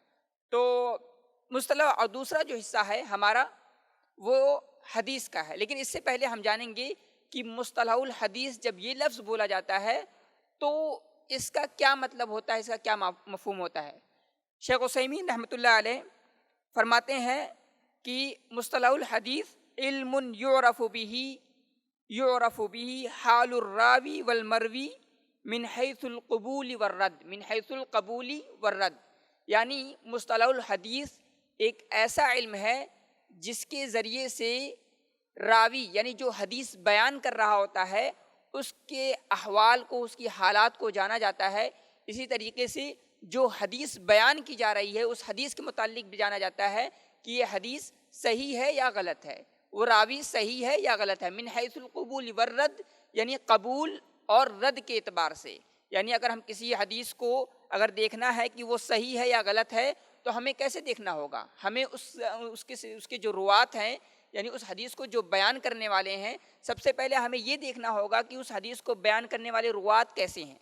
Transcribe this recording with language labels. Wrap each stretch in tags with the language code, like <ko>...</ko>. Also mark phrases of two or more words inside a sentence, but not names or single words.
<ur>تو مصطلح اور دوسرا جو حصہ ہے ہمارا وہ حدیث کا ہے، لیکن اس سے پہلے ہم جانیں گے کہ مصطلح الحدیث جب یہ لفظ بولا جاتا ہے تو اس کا کیا مطلب ہوتا ہے، اس کا کیا مفہوم ہوتا ہے۔ شیخ عثیمین رحمۃ اللہ علیہ فرماتے ہیں کہ مصطلح الحدیث</ur> <ar>علم یعرف به حال الراوی والمروی من حیث القبول والرد،</ar> <ur>یعنی مصطلح الحدیث ایک ایسا علم ہے جس کے ذریعے سے راوی، یعنی جو حدیث بیان کر رہا ہوتا ہے، اس کے احوال کو، اس کی حالات کو جانا جاتا ہے۔ اسی طریقے سے جو حدیث بیان کی جا رہی ہے اس حدیث کے متعلق بھی جانا جاتا ہے کہ یہ حدیث صحیح ہے یا غلط ہے، وہ راوی صحیح ہے یا غلط ہے۔</ur> <ar>من حیث القبول والرد،</ar> <ur>یعنی قبول اور رد کے اعتبار سے، یعنی اگر ہم کسی حدیث کو اگر دیکھنا ہے کہ وہ صحیح ہے یا غلط ہے تو ہمیں کیسے دیکھنا ہوگا؟ ہمیں اس کے جو روات ہیں، یعنی اس حدیث کو جو بیان کرنے والے ہیں، سب سے پہلے ہمیں یہ دیکھنا ہوگا کہ اس حدیث کو بیان کرنے والے روات کیسے ہیں۔</ur>